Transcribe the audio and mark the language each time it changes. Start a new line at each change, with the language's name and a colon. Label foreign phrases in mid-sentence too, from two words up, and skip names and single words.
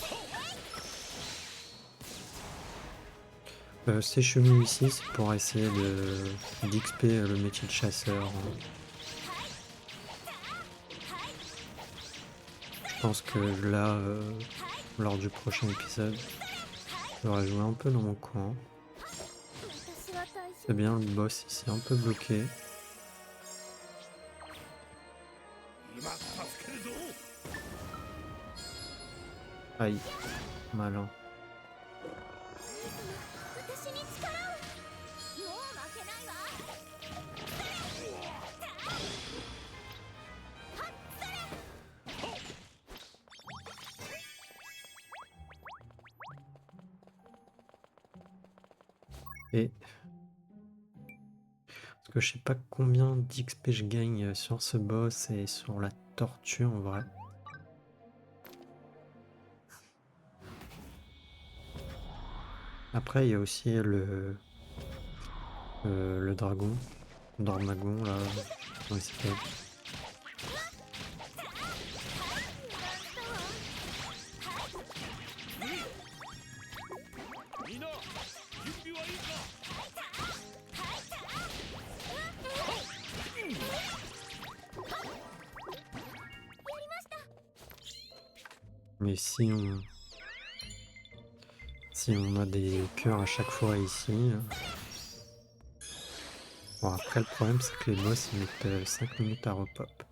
French: Ces chenilles ici, c'est pour essayer d'XP le métier de chasseur. Je pense que là, lors du prochain épisode, j'aurais joué un peu dans mon coin.
Japanese: 私は大丈
French: C'est bien, le boss ici un peu bloqué.
Japanese: 今助けるぞ
French: Aïe, malin.
Japanese: 夫私に力をもう負けないわ
French: Et parce que je sais pas combien d'XP je gagne sur ce boss et sur la tortue en vrai. Après, il y a aussi le dragon, Dormagon là, comment il s'appelle?
Japanese: みんな準備はいいか
French: Mais si on a des cœurs à chaque fois ici. Bon, après, le problème, c'est que les boss, ils mettent 5 minutes à repop.